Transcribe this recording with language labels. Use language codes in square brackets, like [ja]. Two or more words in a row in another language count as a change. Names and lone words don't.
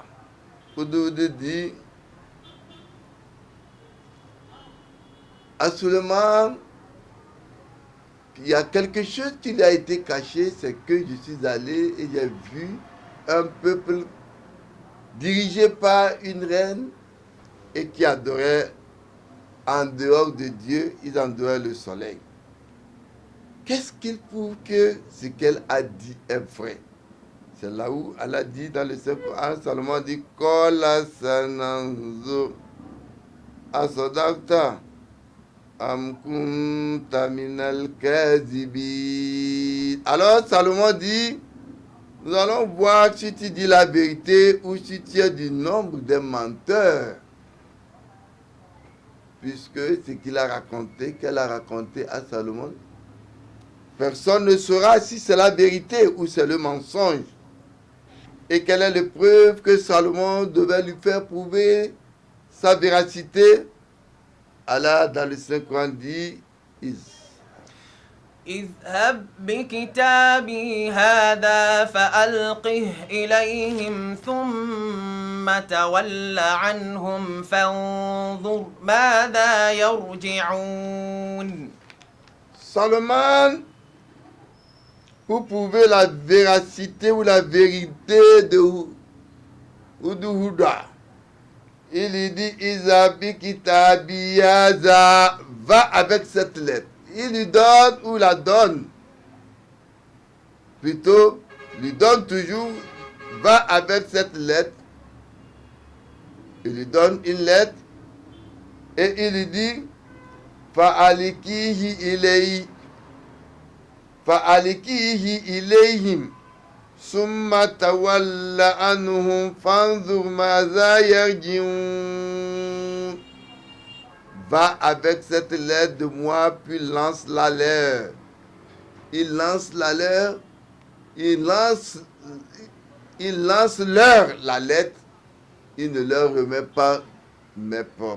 [fr] Hudouda dit à Suleiman, il y a quelque chose qui lui a été caché, c'est que je suis allé et j'ai vu un peuple dirigé par une reine et qui adorait en dehors de Dieu, ils adoraient le soleil. Qu'est-ce qu'il prouve que ce qu'elle a dit est vrai? C'est là où elle a dit dans le Coran, Salomon dit [ar] قال سننظر أصدقت أم كنت من الكاذبين. [fr] Alors Salomon dit, nous allons voir si tu dis la vérité ou si tu es du nombre des menteurs. puisque ce qu'elle a raconté à Salomon, personne ne saura si c'est la vérité ou c'est le mensonge. Et quelle est l'épreuve que Salomon devait lui faire prouver sa véracité? Allah, dans le Saint-Coran, dit [ar] اذهب بكتابي هذا فألقه إليهم ثم تول عنهم فانظر ماذا يرجعون. [fr] Salomon, pour prouver la véracité ou la vérité de Hudhuda, il lui dit [ar] اذهب بكتابي هذا, [fr] va avec cette lettre. Il lui donne ou la donne. Plutôt, lui donne toujours, va avec cette lettre. Il lui donne une lettre et il lui dit [ar] فألقه إليهم ثم تول عنهم فانظر ماذا يرجعون. [fr] Va avec cette lettre de moi, puis lance-la leur. Il lance la leur, il lance leur la lettre, il ne leur remet pas mes propres.